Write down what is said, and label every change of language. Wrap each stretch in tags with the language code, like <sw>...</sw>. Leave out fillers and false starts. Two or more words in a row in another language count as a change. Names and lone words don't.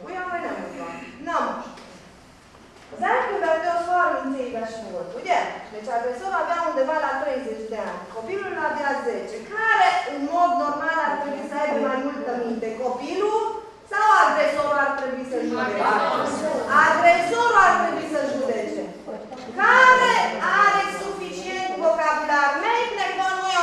<hu>Olyan vagy nem úgy van? Na most. Az elkövető az 30 éves volt, ugye?</hu> <ro>Deci agresorul avea undeva la 30 de ani. Copilul avea 10. Care, în mod normal, ar trebui să aibă mai multă minte? Copilul sau agresorul ar trebui să judece? Agresorul ar trebui să judece. Care are suficient vocabular?</ro> <hu>Melyiknek van</hu>